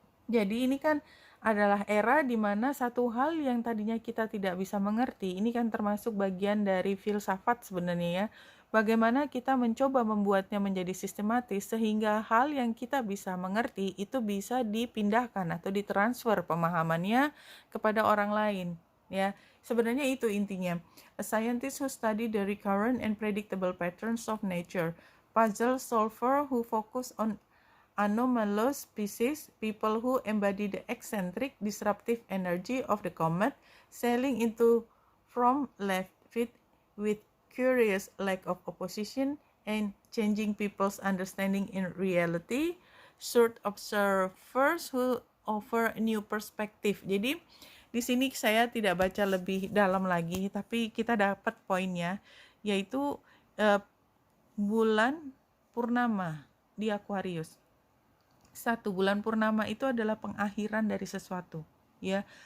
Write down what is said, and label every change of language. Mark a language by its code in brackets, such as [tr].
[id] Jadi ini kan adalah era di mana satu hal yang tadinya kita tidak bisa mengerti, ini kan termasuk bagian dari filsafat sebenarnya ya. Bagaimana kita mencoba membuatnya menjadi sistematis sehingga hal yang kita bisa mengerti itu bisa dipindahkan atau ditransfer pemahamannya kepada orang lain ya. Sebenarnya itu intinya. [en] A scientist who study the recurrent and predictable patterns of nature, puzzle solver who focus on anomalous species, people who embody the eccentric, disruptive energy of the comet, sailing into from left field with curious lack of opposition and changing people's understanding in reality, short observers who offer new perspective. [id] Jadi di sini saya tidak baca lebih dalam lagi, tapi kita dapat poinnya, yaitu bulan purnama di Aquarius. 1 bulan purnama itu adalah pengakhiran dari sesuatu ya.